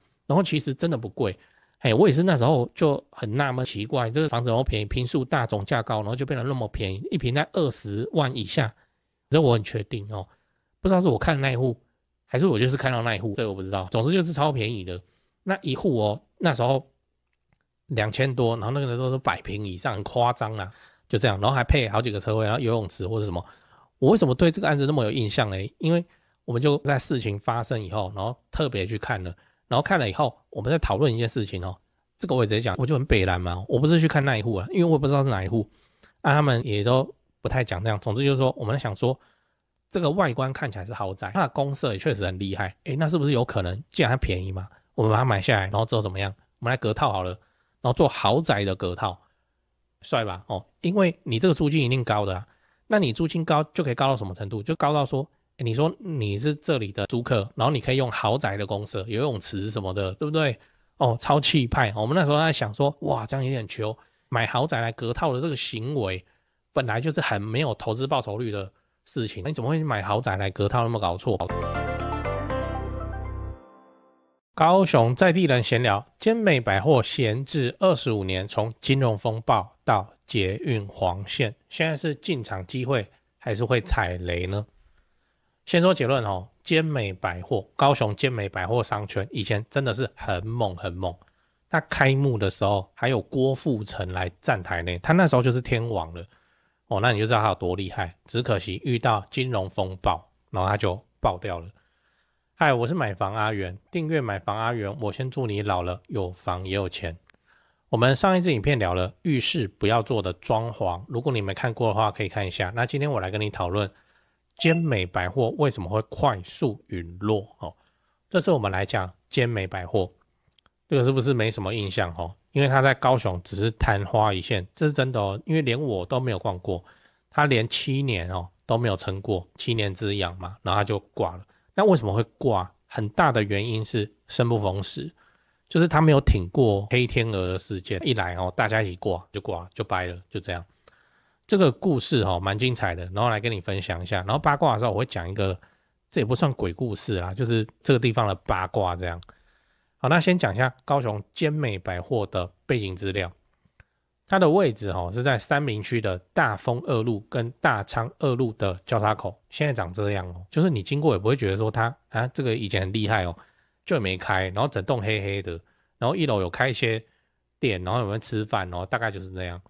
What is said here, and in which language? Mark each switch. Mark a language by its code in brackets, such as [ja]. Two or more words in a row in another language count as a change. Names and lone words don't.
[zh] 然後其實真的不貴，我也是那時候就很納悶奇怪，這個房子那麼便宜，坪數大，總價高，然後就變得那麼便宜，一坪在20萬以下，這我很確定哦。不知道是我看的那一戶，還是我就是看到那一戶，這個我不知道。總之就是超便宜的，那一戶哦，那時候2000多，然後那個人都是100坪以上，很誇張啊，就這樣，然後還配好幾個車位，然後游泳池或者什麼。我為什麼對這個案子那麼有印象呢？因為我們就在事情發生以後，然後特別去看了。然後看了以後，我們在討論一件事情哦。這個我也直接講，我就很北爛嘛。我不是去看那一戶啊，因為我也不知道是哪一戶啊，他們也都不太講這樣。總之就是說，我們在想說，這個外觀看起來是豪宅，它的公設也確實很厲害。那是不是有可能，既然它便宜嘛，我們把它買下來，然後之後怎麼樣？我們來隔套好了，然後做豪宅的隔套，帥吧？哦，因為你這個租金一定高的啊。那你租金高就可以高到什麼程度？就高到說，你說你是這裡的租客，然後你可以用豪宅的公設，游泳池什麼的，對不對？哦，超氣派。我們那時候在想說，哇，這樣有點糗。買豪宅來隔套的這個行為，本來就是很沒有投資報酬率的事情。你怎麼會買豪宅來隔套？那麼搞錯？高雄在地人閒聊，堅美百貨閒置25年，從金融風暴到捷運黃線，現在是進場機會還是會踩雷呢？先說結論哦，堅美百貨，高雄堅美百貨商圈以前真的是很猛很猛。它開幕的時候還有郭富城來站台內，他那時候就是天王了哦，那你就知道他有多厲害。只可惜遇到金融風暴，然後他就爆掉了。嗨，我是買房阿元，訂閱買房阿元，我先祝你老了有房也有錢。我們上一支影片聊了浴室不要做的裝潢，如果你沒看過的話可以看一下。那今天我來跟你討論堅美百貨為什麼會快速隕落哦？這次我們來講堅美百貨，這個是不是沒什麼印象哦？因為它在高雄只是曇花一現，這是真的哦。因為連我都沒有逛過，它連7年哦都沒有撐過，7年之癢嘛，然後它就掛了。那為什麼會掛？很大的原因是生不逢時，就是它沒有挺過黑天鵝的事件，一來哦大家一起掛就掰了，就這樣。這個故事蠻精彩的，然後來跟你分享一下。然後八卦的時候我會講一個，這也不算鬼故事啦，就是這個地方的八卦這樣。好，那先講一下高雄堅美百貨的背景資料。它的位置是在三民區的大豐二路跟大昌二路的交叉口，現在長這樣哦，就是你經過也不會覺得說它這個以前很厲害哦，就也沒開，然後整棟黑黑的，然後1樓有開一些店，然後有沒有吃飯哦，大概就是那樣。